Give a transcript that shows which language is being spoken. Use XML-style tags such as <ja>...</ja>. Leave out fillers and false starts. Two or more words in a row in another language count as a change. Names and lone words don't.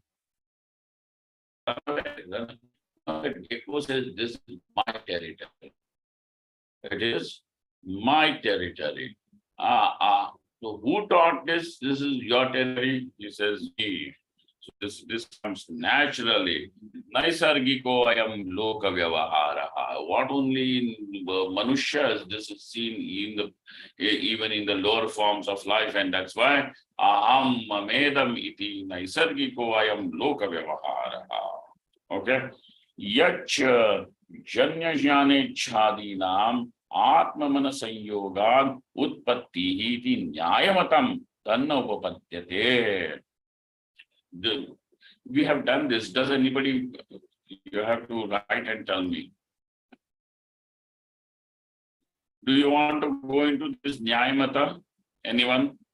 <en>The gecko says, this is my territory. It is my territory. So who taught this? This is your territory. He says, me. So this comes naturally.</en> <sa>Naisargiko ayam loka vyavaharaha.</sa> <en>What only in manushas this is seen even in the lower forms of life, and that's why</en> <sa>aham mamedam iti naisargiko ayam loka vyavaharaha.</sa> <en>Okay.</en> <sa>Yach janya jnane chhadinam atmamana sanyogad utpattihi iti nyayamatam tanna upapadyate.</sa> <en>We have done this. Does anybody, you have to write and tell me. Do you want to go into this Nyayamata? Anyone?</en>